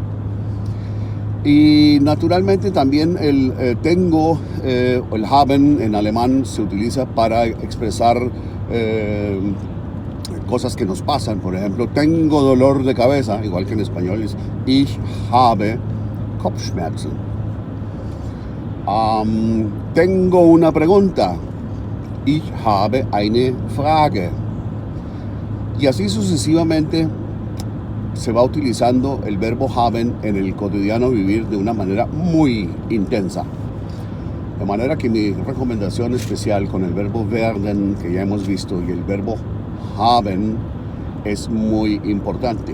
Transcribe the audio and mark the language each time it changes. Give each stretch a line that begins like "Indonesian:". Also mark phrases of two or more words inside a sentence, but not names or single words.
Spanish: Y naturalmente también el tengo, el haben en alemán se utiliza para expresar cosas que nos pasan. Por ejemplo, tengo dolor de cabeza, igual que en español es
German: ich habe Kopfschmerzen.
Spanish: Tengo una pregunta,
German: ich habe eine Frage.
Spanish: Y así sucesivamente se va utilizando el verbo haben en el cotidiano vivir de una manera muy intensa. De manera que mi recomendación especial con el verbo werden, que ya hemos visto, y el verbo haben es muy importante.